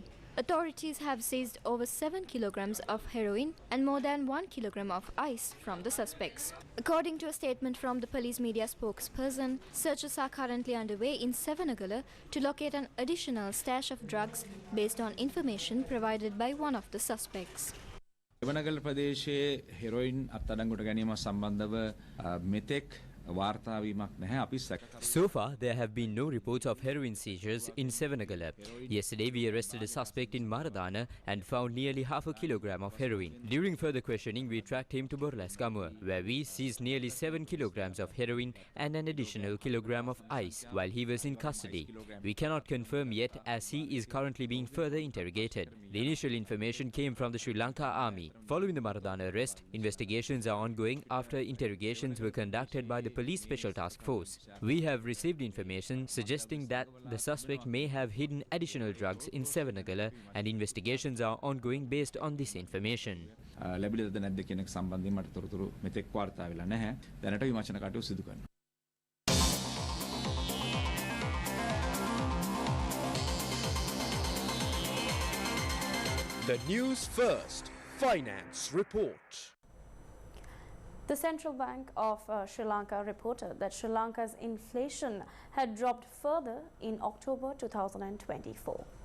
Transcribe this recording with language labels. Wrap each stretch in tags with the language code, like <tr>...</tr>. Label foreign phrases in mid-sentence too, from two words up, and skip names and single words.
<en>Authorities have seized over 7 kilograms of heroin and more than 1 kilogram of ice from the suspects. According to a statement from the police media spokesperson, searches are currently underway in Sevanagala to locate an additional stash of drugs based on information provided by one of the suspects.</en> <si>Sevanagala ප්‍රදේශයේ හෙරොයින් අත්අඩංගුවට ගැනීම සම්බන්ධව මෙතෙක් වාර්තා වීමක් නැහැ. අපි</si> <en>So far, there have been no reports of heroin seizures in Sevanagala. Yesterday, we arrested a suspect in Maradana and found nearly half a kilogram of heroin. During further questioning, we tracked him to Borlaskamua, where we seized nearly 7 kilograms of heroin and an additional kilogram of ice while he was in custody. We cannot confirm yet as he is currently being further interrogated. The initial information came from the Sri Lanka Army. Following the Maradana arrest, investigations are ongoing after interrogations were conducted by the Police Special Task Force. We have received information suggesting that the suspect may have hidden additional drugs in Sevanagala and investigations are ongoing based on this information.</en> <si>ලැබිලාද නැද්ද කියන එක සම්බන්ධයෙන් මට තොරතුරු මෙතෙක් වාර්තා වෙලා නැහැ. දැනට විමර්ශන කටයුතු සිදු කරනවා.</si> <en>The Newsfirst Finance Report. The Central Bank of Sri Lanka reported that Sri Lanka's inflation had dropped further in October 2024.</en>